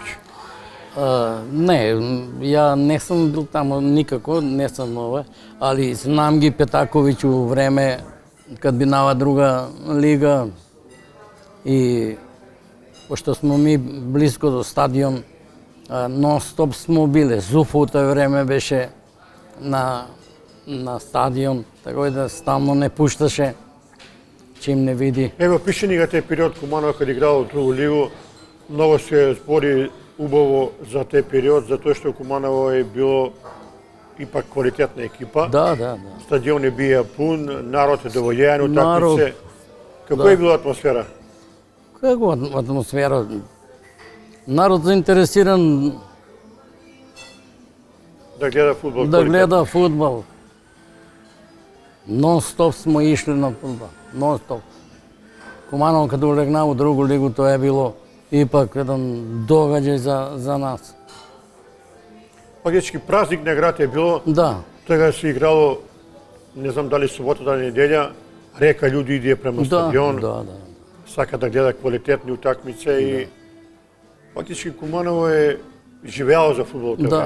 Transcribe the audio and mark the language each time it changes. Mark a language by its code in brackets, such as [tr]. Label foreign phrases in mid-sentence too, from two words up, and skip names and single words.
[mk] Не, ја не сум бил тамо никако, не сум али знам ги Петаковиќ у време кад бинава друга лига и пошто смо ми близко до стадион, нон-стоп смо биле. Зуфо у тој време беше на стадион, така да стално не пушташе, чим не види. Ево, пише ни тој период Куманово кад играло другу лигу, многу се збори убаво за тој период, затоа што Куманово е било ипак квалитетна екипа. Да. Стадион е бија пун, народ е доволјен, утакмице. Како е била атмосфера? Како атмосфера? Народ заинтересиран Да гледа фудбал. да гледа фудбал. Нон-стоп смо ишли на фудбал. Нон-стоп. Куманово каде улегна у другу лигу, тоа е било ипак еден догаѓај за нас. Фактички празник на град е било. Да. Тога се играло, не знам дали субота, дали неделја, река луѓе иде према стадион. Да. Сака да гледа квалитетни утакмице и фактички Куманово е живеало за фудбал тоа време.